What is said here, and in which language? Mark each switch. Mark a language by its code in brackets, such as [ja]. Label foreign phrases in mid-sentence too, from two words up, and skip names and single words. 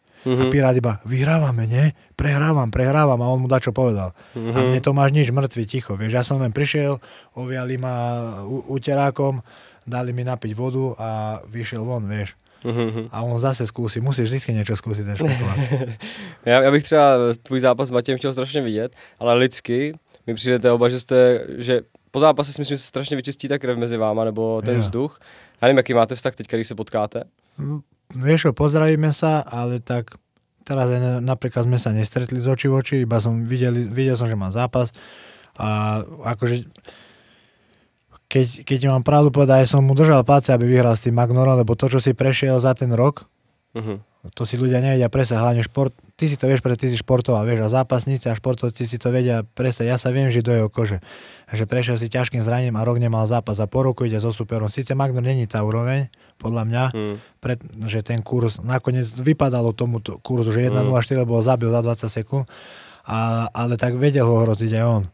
[sk] A Pirát iba, vyhrávame, nie? Prehrávam a on mu dačo povedal. A mne to máš nič, mŕtvy, ticho, vieš. Ja som len prišiel, oviali ma uterákom, dali mi napiť vodu a vyšiel von, vieš. A on zase zkusí, musíš vždycky niečo skúsiť ten špekulant. [cs] Já bych třeba tvůj zápas s Matějem chtěl strašně vidět, ale lidsky mi přijdete oba, že po zápase si myslím, že se strašně vyčistí ta krev mezi váma, nebo ten vzduch. Já nevím, jaký máte vztah teď, když se potkáte? [sk] Vieš čo, pozdravíme sa, ale tak teraz napríklad sme sa nestretli z očí v oči, iba som videl som, že má zápas a akože keď mám pravdu povedať, som mu držal palce, aby vyhral s tým Magnorom, lebo to, čo si prešiel za ten rok, to si ľudia nevedia presne, hlavne šport, ty si to vieš, pretože ty si športoval, vieš, a zápasníci a športovci si to vedia presne, ja sa viem žiť do jeho kože, že prešiel si ťažkým zranením a rok nemal zápas a po roku ide so superom, síce Magnor není tá úroveň, podľa mňa, že ten kurz, nakoniec vypadalo tomu kurzu, že 1.04, lebo ho zabil za 20 sekúnd, ale tak vedel ho hroziť aj on.